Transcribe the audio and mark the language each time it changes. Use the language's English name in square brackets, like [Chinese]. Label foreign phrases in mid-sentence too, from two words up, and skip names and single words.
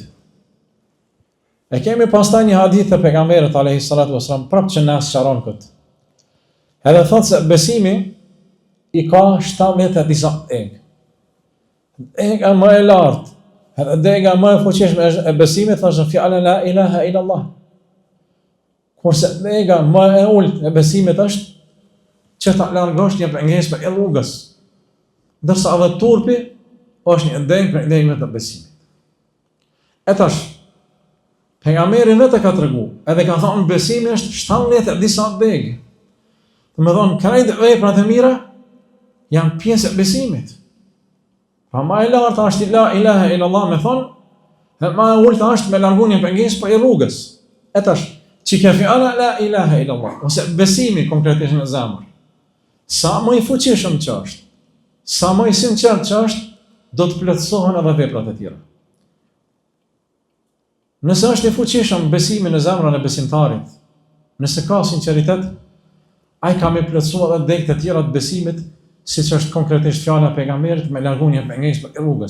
[Albanian] E kemi pastaj një hadith të pejgamberit [Arabic] عليه الصلاة والسلام [Albanian] prapë që na sqaron këtë. Edhe thotë se besimi i ka 70 disa egë. Ega më e lartë Edhe dega më e fuqishme e besimit është fjala [Arabic] لا إله إلا الله. [Albanian] Kurse dega më e ulët e besimit është që ta largosh një pengesë për rrugës. Ndërsa edhe turpi është një degë për degëve të besimit. E tash, pejgamberi vetë ka tregu, edhe ka thonë besimi është 17 e disa degë. Do të thonë krejt veprat e mira janë pjesë e besimit. Pra ma e lartë është [Arabic] لا إله إلا الله [Albanian] me thonë, dhe ma e ulta është me largu një pengesë për rrugës. E tash, që ke fjala [Arabic] لا إله إلا الله, [Albanian] ose besimi konkretisht në zemër, sa më i fuqishëm që është, sa më i sinqert që është, do të plotësohen edhe veprat e tjera. Nëse është i fuqishëm besimi në zemrën e besimtarit, nëse ka sinqeritet, ai ka me plotësuar edhe degët e tjera të besimit, siç është konkretisht fjala e pejgamberit me largu një pengesë për rrugës.